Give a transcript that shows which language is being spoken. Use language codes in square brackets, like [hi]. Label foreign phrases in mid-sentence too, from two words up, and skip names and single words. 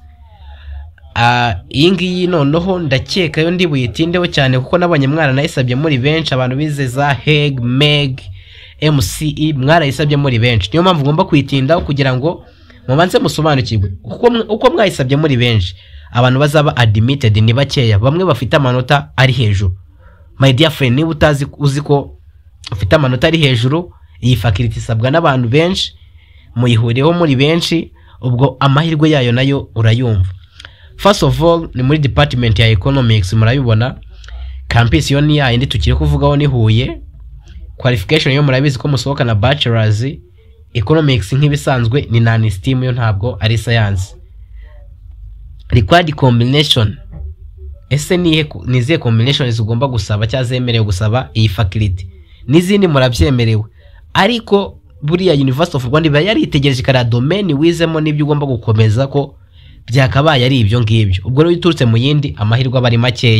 [rw] Iyi ngiyi noneho ndakeka yo ndi buyitindeho cyane kuko nabonye mwana nayisabye muri benshi. Abantu bize za HEG, MEG, MCE mwarayisabye muri benshi. Niyo mpamvu ngomba kwitindaho kugira ngo mubanze musobanukirwe uko mwayisabye muri benshi. Abantu bazaba admitted ni bakeya, bamwe bafite amanota ari hejuru. [en] My dear friend, [rw] niba uzi ko ufite amanota ari hejuru, iyi faculty isabwa n'abantu benshi, muyihuriyeho muri benshi, ubwo amahirwe yayo nayo urayumva. [en] First of all [rw] ni muri department ya economics, murabibona campus yo ni ya indi tukiri kuvugaho ni Huye. Qualification yo murabizi ko musohoka na bachelors. Economics nk'ibisanzwe ni [en] non STEM, [rw] yo ntabwo ari science. [en] Required combination, [rw] ese nizihe combinations ugomba gusaba cyazemerewe gusaba iyi faculty, n'izindi murabyemerewe. Ariko buriya University of Rwanda iba yaritegereje kara domain wizemo n'ibyo ugomba gukomeza ko byakabaye ari ibyo ngibyo. Ubwo rero uturutse mu yindi amahirwe abari makeya.